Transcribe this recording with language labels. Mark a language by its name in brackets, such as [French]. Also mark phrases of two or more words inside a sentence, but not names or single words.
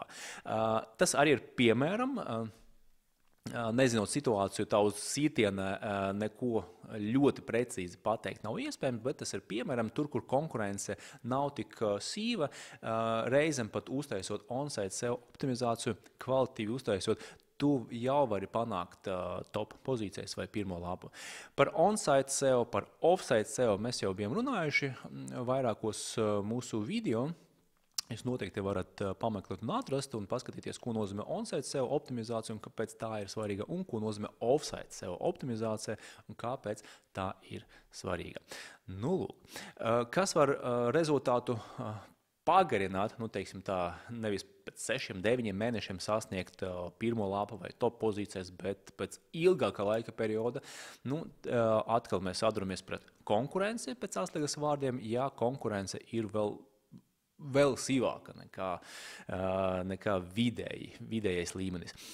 [Latvian] Tas arī ir piemēram, nezinot situāciju, tā uz sītiena neko ļoti precīzi pateikt nav iespējams, bet tas ir piemēram tur, kur konkurence nav tik sīva, reizēm pat uztaisot on-site SEO optimizāciju, kvalitīvi uztaisot, tu jau vari panākt top pozīcijas vai pirmo lapu. Par on-site SEO, par off-site SEO mēs jau bijām runājuši vairākos mūsu video. Jūs noteikti varat pameklēt un atrast un paskatīties, ko nozīmē on-site SEO optimizācija un kāpēc tā ir svarīga, un ko nozīmē off-site SEO optimizācija un kāpēc tā ir svarīga. Kas var rezultātu pagarināt, teiksim tā, nevis pēc 6-9 mēnešiem sasniegt pirmo lapu vai top pozīcijas, bet pēc ilgāka laika perioda, atkal mēs atduramies pret konkurenci pēc atslēgas vārdiem, ja konkurence ir vēl sīvāka nekā vidējais līmenis.